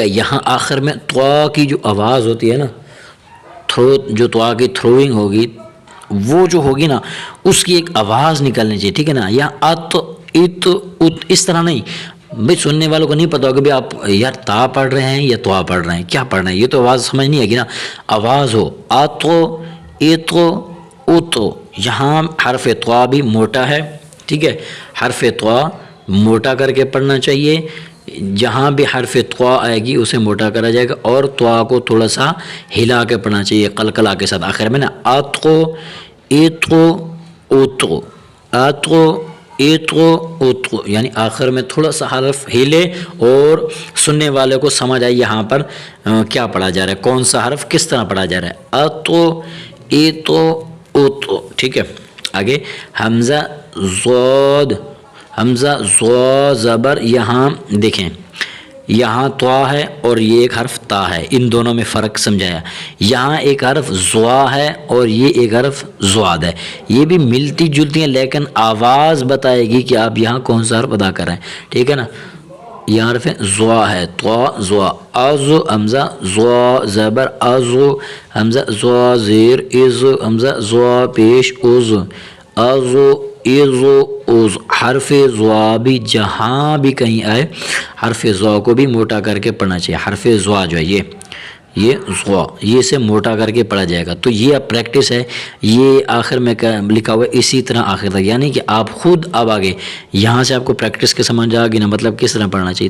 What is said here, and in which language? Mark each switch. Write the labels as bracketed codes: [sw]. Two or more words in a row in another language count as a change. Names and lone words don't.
[ur] یہاں آخر میں طا کی جو آواز ہوتی ہے نا، جو طا کی تھروئنگ ہوگی وہ جو ہوگی نا اس کی ایک آواز نکلنی چاہیے. ٹھیک ہے نا. یہاں ات ات ات اس طرح نہیں. بھائی سننے والوں کو نہیں پتا ہوگا کہ آپ یار تا پڑھ رہے ہیں یا طا پڑھ رہے ہیں، کیا پڑھ رہے ہیں، یہ تو آواز سمجھ نہیں آئے گی نا. آواز ہو آتو ایتو اوتو. یہاں حرف طا بھی موٹا ہے. ٹھیک ہے. حرف طا موٹا کر کے پڑھنا چاہیے. جہاں بھی حرف طا آئے گی اسے موٹا کرا جائے گا، اور طا کو تھوڑا سا ہلا کے پڑھنا چاہیے، قلقلہ کے ساتھ آخر میں نا. آتو ایتو اوتو، آتو ایتو اوتو. یعنی آخر میں تھوڑا سا حرف ہلے اور سننے والے کو سمجھ آئے یہاں پر کیا پڑھا جا رہا ہے، کون سا حرف کس طرح پڑھا جا رہا ہے. آتو ایتو اوتو. ٹھیک ہے. آگے حمزہ ضاد، حمزہ ضا زبر. یہاں دیکھیں یہاں طا ہے اور یہ ایک حرف تا ہے، ان دونوں میں فرق سمجھایا. یہاں ایک حرف زوا ہے اور یہ ایک حرف ضاد ہے. یہ بھی ملتی جلتی ہیں لیکن آواز بتائے گی کہ آپ یہاں کون سا حرف ادا کر رہے ہیں. ٹھیک ہے نا. یہ حرف زوا ہے، طا زوا. ازو حمزہ زوا زبر ازو، حمزہ زوا زیر ازو، حمزہ زوا پیش ازو، ازو ایزو اوز. حرف زوا بھی جہاں بھی کہیں آئے حرف زوا کو بھی موٹا کر کے پڑھنا چاہیے. حرف زوا جو ہے یہ یہ ضوا، یہ سے موٹا کر کے پڑھا جائے گا. تو یہ اب پریکٹس ہے، یہ آخر میں لکھا ہوا ہے اسی طرح آخر تک، یعنی کہ آپ خود اب آگے یہاں سے آپ کو پریکٹس کے سمجھ آ گئی نا، مطلب کس طرح پڑھنا چاہیے.